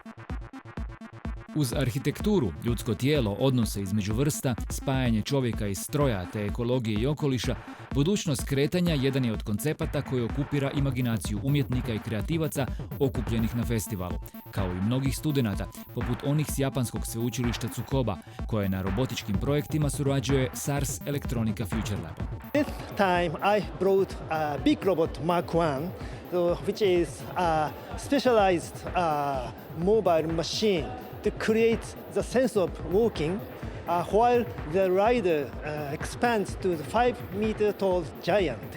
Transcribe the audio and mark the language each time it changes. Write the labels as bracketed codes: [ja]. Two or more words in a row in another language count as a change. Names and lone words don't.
[hr] Uz arhitekturu, ljudsko tijelo, odnose između vrsta, spajanje čovjeka i stroja te ekologije i okoliša, budućnost kretanja jedan je od koncepata koji okupira imaginaciju umjetnika i kreativaca okupljenih na festivalu, kao i mnogih studenata, poput onih s japanskog sveučilišta Tsukuba, koje na robotičkim projektima surađuje s Ars Electronica Future Labom. [en] This time I brought a big robot Mark 1, which is a specialized mobile machine to create the sense of walking while the rider expands to the 5-meter tall giant.